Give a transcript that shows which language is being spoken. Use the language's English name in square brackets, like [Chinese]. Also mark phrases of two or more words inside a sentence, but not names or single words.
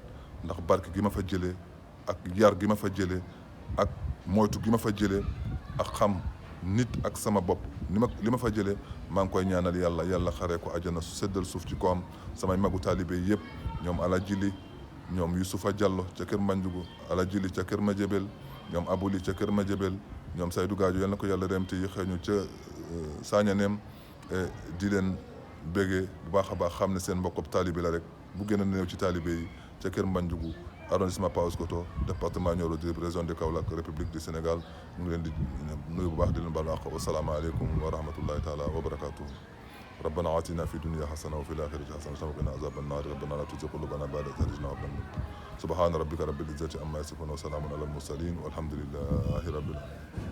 [Wolof] ndax barke gi ma fa jëlee ak yar gi ma fa jëlee ak moytu gi ma fa jëlee ak xam nit ak sama bopp li ma fa jëlee maa ngi koy ñaanal yàlla xaree ko àjjana su seddal suuf ci ko am samay magu taalibe yëpp ñoom Alaaji Li ñoom Youssoufa Diallo ca Kër Mbanjugu Alaaji Li ca Kër Madiabel ñoom Abouli ca Kër Madiabel ñoom Seydou Gadio yal na ko yàlla dem te yi xeeñu ca Sañaneem di leen béggee bu baax a baax xam ne seen mbokk taalibe la rek bu gën a néew ci taalibe yi ca Kër Mbanjugu [French] arrondissement Paoskoto département Nioro du Rip région de Kaolack république du Sénégal [Wolof] ñu ngi leen di nuyu bu baax di leen baalu àq [Arabic] والسلام عليكم ورحمة الله تعالى وبركاته ربنا آتنا في الدنيا حسنة وفي الآخرة حسنة وقنا عذاب النار ربنا لا تزغ قلوبنا بعد إذ هديتنا وهب لنا سبحان ربك رب العزة عما يصفون وسلام على المرسلين والحمد لله رب العالمين